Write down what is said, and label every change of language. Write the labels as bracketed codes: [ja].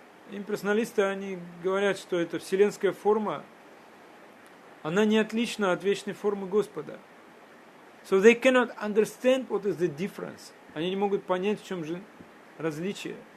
[ru] Имперсоналисты, они говорят, что эта вселенская форма, она не отлична от вечной формы Господа. [en] So they cannot understand what is the difference. [ru] Они не могут понять, в чем же различие.